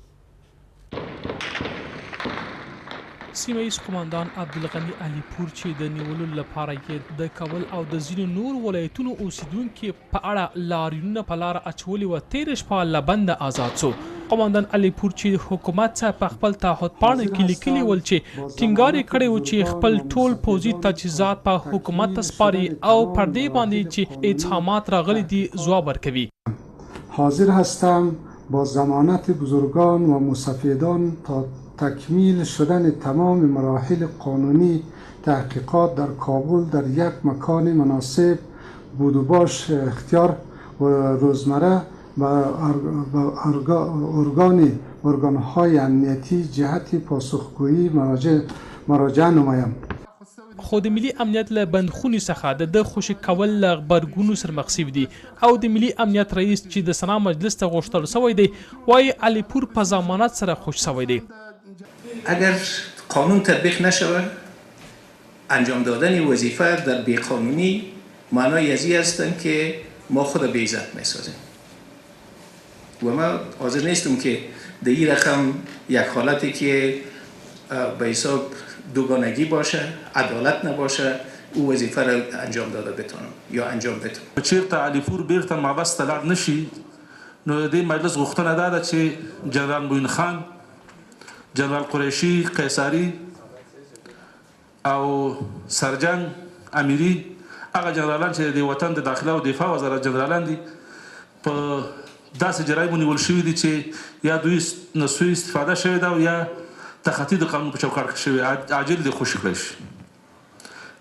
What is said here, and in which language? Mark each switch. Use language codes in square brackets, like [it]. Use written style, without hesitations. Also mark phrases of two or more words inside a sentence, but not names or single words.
[ps] سیمه ییز قومندان عبدالغني علیپور چې د نیولو لپاره یې د کابل او د ځینو نور ولایتونو اوسیدونکي په اړه لاریونونه په لاره اچولي وه، تېره شپه له بنده آزاد شو. قومندان علیپور چې حکومت څخه په خپل تعهد پاڼه کې لیکلي ول چې ټینګار یې کړی و چې خپل ټول پوځي تجهیزات په حکومت ته سپاري او پر دې باندې چې اتهامات راغلي دي ځواب ورکوي. [fa] حاضر هستم با ضمانت بزرگان و مستفیدان تا تکمیل شدن تمام مراحل قانونی تحقیقات در کابل در یک مکان مناسب بود و باش اختیار و روزمره و ارگانهای امنیتی جهت پاسخگویی مراجعه نمایم. [ps] خو د ملي امنیت له بندخونې څخه د خوشي کول له غبرګونو سره مخ شوي دي او د ملي امنیت رئیس چې د سنا مجلس ته غوښتل شوی دی وایي علیپور په ضمانت سره خوش شوی دی. [fa] اگر قانون تطبیق نشود انجام دادن وظیفه در بیقانونی معنای ازی هستند که ما خود به عزت میسازیم و ما حاضر نیستم که در این رقم یک حالتی که به حساب دوگانگی باشه، عدالت نباشه، او وظیفه را انجام داده بتونم یا انجام بتونم. [ps] چیرته علیپور بیرته محبس ته لاړ نشي نو د مجلس غوښتنه دا ده چې جنرال موین خان، جنرال قریشي، قیصري او سرجنګ امیري، هغه جنرالان چې د وطن د داخله او دفاع وزارت جنرالان دي، په داسې جرایمو نیول شوي دي چې یا دوی نه سوء استفاده شوې ده او یا تخطي د قانون په چوکاټ کې شوی، عاجل دې خوشي کړی شي.